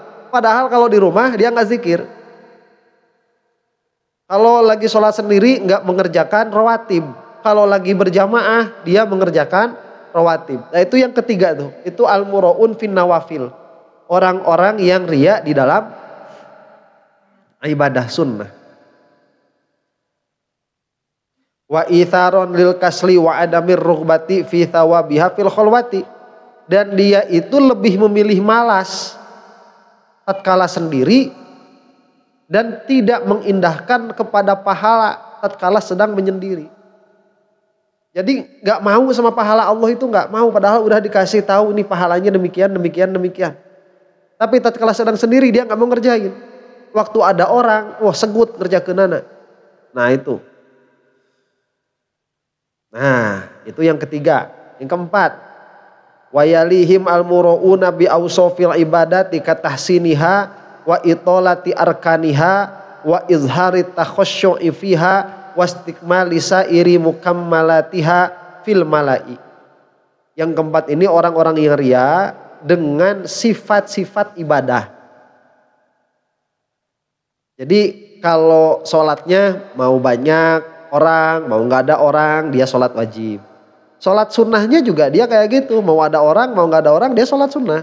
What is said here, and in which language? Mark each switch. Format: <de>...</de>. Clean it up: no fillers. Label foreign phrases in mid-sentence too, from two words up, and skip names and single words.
<id>Padahal kalau di rumah dia nggak zikir. Kalau lagi sholat sendiri nggak mengerjakan rawatib. Kalau lagi berjamaah dia mengerjakan rawatib. Nah itu yang ketiga tuh. Itu</id> <ar>المراؤون في النوافل.</ar> <id>Orang-orang yang ria di dalam ibadah sunnah.</id> <ar>وإيثارا للكسل وعدم الرغبة في ثوابها في الخلوة.</ar> <id>Dan dia itu lebih memilih malas tatkala sendiri dan tidak mengindahkan kepada pahala tatkala sedang menyendiri. Jadi nggak mau sama pahala Allah itu nggak mau, padahal udah dikasih tahu ini pahalanya demikian. Tapi tatkala sedang sendiri dia nggak mau ngerjain. Waktu ada orang, wah</id> <su>segut ngerjakeunana.</su> <id>Nah itu. Nah, itu yang ketiga. Yang keempat,</id> <ar>ويليهم المراؤون بأوصاف العبادة كتحسينها وإطالة أركانها وإظهار التخشع فيها واستكمال سائر مكملاتها في الملأ.</ar> <id>Yang keempat ini orang-orang yang ria dengan sifat-sifat ibadah. Jadi kalau sholatnya mau banyak orang, mau nggak ada orang, dia sholat wajib. Sholat sunnahnya juga dia kayak gitu, mau ada orang, mau nggak ada orang, dia sholat sunnah.</id>